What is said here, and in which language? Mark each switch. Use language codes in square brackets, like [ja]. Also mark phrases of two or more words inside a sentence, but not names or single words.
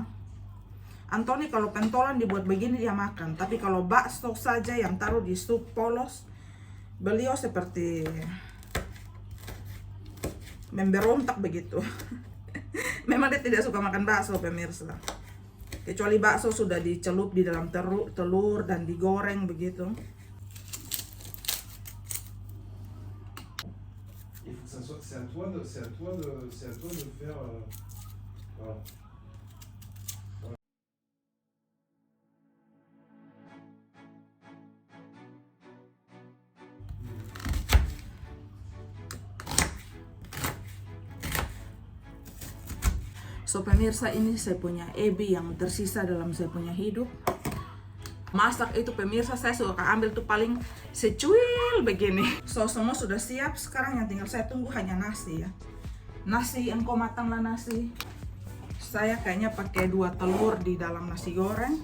[id] Anthony kalau pentolan dibuat begini dia makan, tapi kalau bakso saja yang taruh di sup polos, beliau seperti memberontak begitu. Memang dia tidak suka makan bakso, pemirsa. Kecuali bakso sudah dicelup di dalam telur dan digoreng begitu. [fr] C'est à toi de faire voilà. [id] So pemirsa, ini saya punya ebi yang tersisa dalam saya punya hidup. Masak itu pemirsa, saya suka ambil tuh paling secuil begini. So semua sudah siap, sekarang yang tinggal saya tunggu hanya nasi ya. Nasi engkau matanglah nasi. Saya kayaknya pakai 2 telur di dalam nasi goreng.